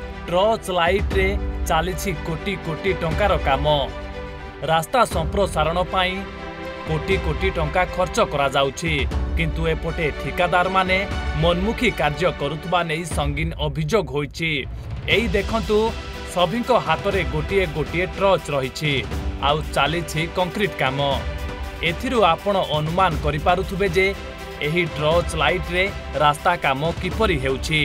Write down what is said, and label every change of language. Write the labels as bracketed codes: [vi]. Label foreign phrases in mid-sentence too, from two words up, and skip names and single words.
[or] ଟର୍ଚ୍ଚ ଲାଇଟରେ ଚାଲି କୋଟି କୋଟି ଟଙ୍କାର କାମ। ରାସ୍ତା ସମ୍ପ୍ରସାରଣ ପାଇଁ କୋଟି କୋଟି ଟଙ୍କା ଖର୍ଚ୍ଚ କରା ଯାଉଛି, କିନ୍ତୁ ଏପଟେ ଠିକାଦାର ମାନେ ମନମୁଖୀ କାର୍ଯ୍ୟ କରୁଥିବା ନେଇ ସଙ୍ଗିନ ଅଭିଯୋଗ ହୋଇଛି। ଏଇ ଦେଖନ୍ତୁ ସମସ୍ତଙ୍କ ହାତରେ ଗୋଟିଏ ଗୋଟିଏ ଟର୍ଚ୍ଚ ରହିଛି ଆଉ ଚାଲି କଂକ୍ରିଟ କାମ। ଏଥିରୁ ଆପଣ ଅନୁମାନ କରି ପାରୁଥିବେ ଯେ ଏହି ଟର୍ଚ୍ଚ ଲାଇଟରେ ରାସ୍ତା କାମ କିପରି ହେଉଛି।